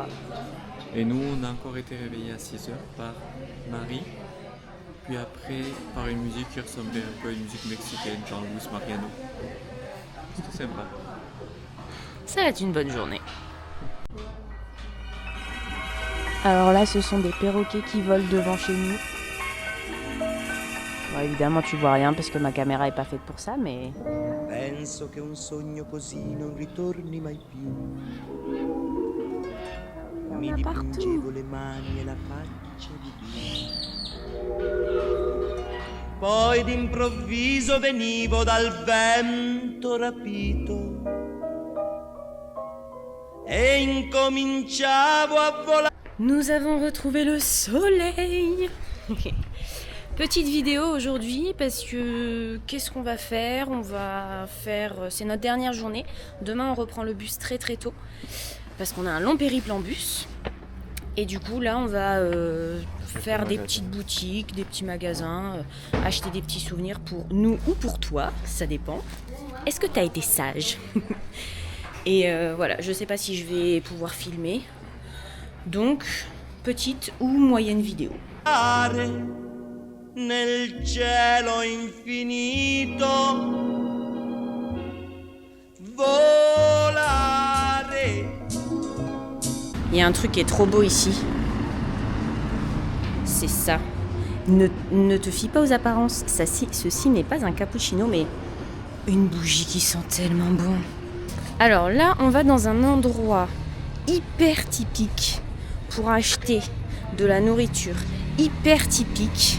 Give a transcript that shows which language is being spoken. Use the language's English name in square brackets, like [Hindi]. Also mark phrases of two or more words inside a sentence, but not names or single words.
[French] Et nous, on a encore été réveillés à 6h par Marie, puis après par une musique qui ressemblait un peu à une musique mexicaine, genre Luis Mariano. C'était sympa. Ça va être une bonne journée. Alors là, ce sont des perroquets qui volent devant chez nous. Bon, évidemment, tu vois rien parce que ma caméra est pas faite pour ça, mais... [Italian] Penso che un sogno così non ritorni mai più. Mi dipingevo le mani e la faccia di Dio. Poi d'improvviso venivo dal vento rapito e incominciavo a volare. [French] Nous avons retrouvé le soleil. Petite vidéo aujourd'hui parce que qu'est-ce qu'on va faire? C'est notre dernière journée. Demain on reprend le bus très très tôt parce qu'on a un long périple en bus. Et du coup là on va faire des petites boutiques, des petits magasins, acheter des petits souvenirs pour nous ou pour toi, ça dépend. Est-ce que t'as été sage? Et voilà, je sais pas si je vais pouvoir filmer. Donc, petite ou moyenne vidéo. [Italian] Nel cielo infinito volare. [French] Il y a un truc qui est trop beau ici. C'est ça. Ne te fie pas aux apparences. Ceci n'est pas un cappuccino, mais une bougie qui sent tellement bon. Alors là, on va dans un endroit hyper typique pour acheter de la nourriture hyper typique.